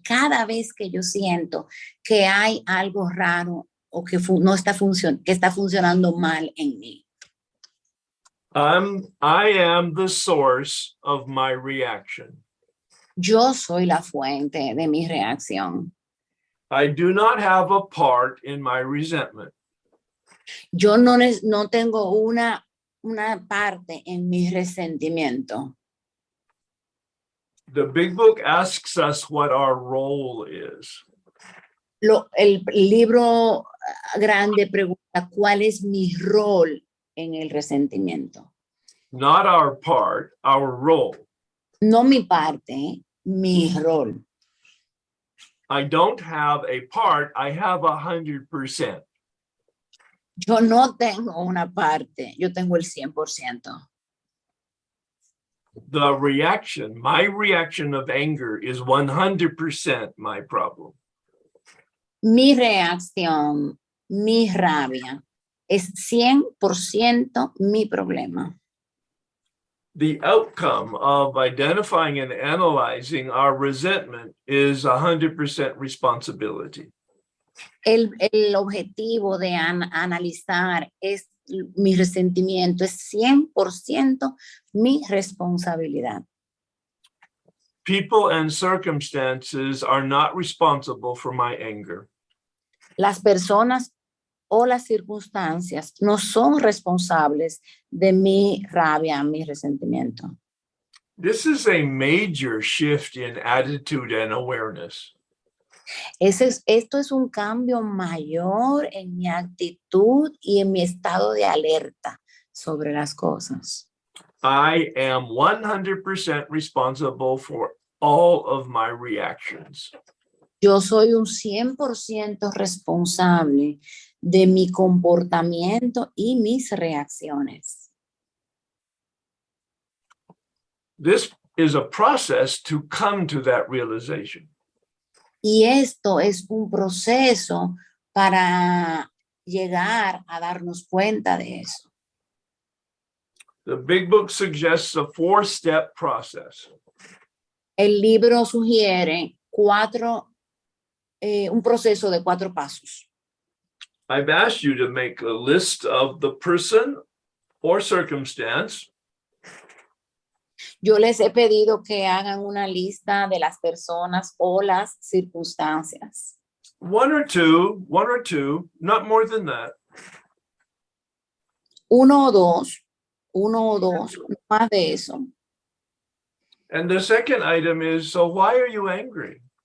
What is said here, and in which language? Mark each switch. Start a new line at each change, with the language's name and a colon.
Spanish: Cada vez que yo siento que hay algo raro o que que está funcionando mal en mí.
English: I am the source of my reaction.
Spanish: Yo soy la fuente de mi reacción.
English: I do not have a part in my resentment.
Spanish: Yo no tengo una parte en mi resentimiento.
English: The big book asks us what our role is.
Spanish: El libro grande pregunta cuál es mi rol en el resentimiento.
English: Not our part, our role.
Spanish: No mi parte, mi rol.
English: I don't have a part, I have 100%.
Spanish: Yo no tengo una parte, yo tengo el 100%.
English: The reaction, my reaction of anger is 100% my problem.
Spanish: Mi reacción, mi rabia, es 100% mi problema.
English: The outcome of identifying and analyzing our resentment is 100% responsibility.
Spanish: El objetivo de analizar mi resentimiento es 100% mi responsabilidad.
English: People and circumstances are not responsible for my anger.
Spanish: Las personas o las circunstancias no son responsables de mi rabia, mi resentimiento.
English: This is a major shift in attitude and awareness.
Spanish: Esto es un cambio mayor en mi actitud y en mi estado de alerta sobre las cosas.
English: I am 100% responsible for all of my reactions.
Spanish: Yo soy un 100% responsable de mi comportamiento y mis reacciones.
English: This is a process to come to that realization.
Spanish: Y esto es un proceso para llegar a darnos cuenta de eso.
English: The big book suggests a 4-step process.
Spanish: El libro sugiere un proceso de 4 pasos.
English: I've asked you to make a list of the person or circumstance.
Spanish: Yo les he pedido que hagan una lista de las personas o las circunstancias.
English: One or two, not more than that.
Spanish: Uno o dos, no más de eso.
English: And the second item is, so why are you angry?